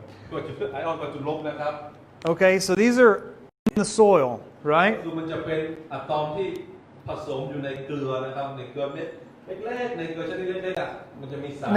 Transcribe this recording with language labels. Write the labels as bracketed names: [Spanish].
[Thai] ตัวจุดไอออนประจุลบนะครับ [English] Okay, so these are in the soil, right? [Thai] คือมันจะเป็นอะตอมที่ผสมอยู่ในเกลือนะครับในเกลือเม็ดเล็กๆในเกลือชนิดเล็กๆอ่ะมันจะมีสาร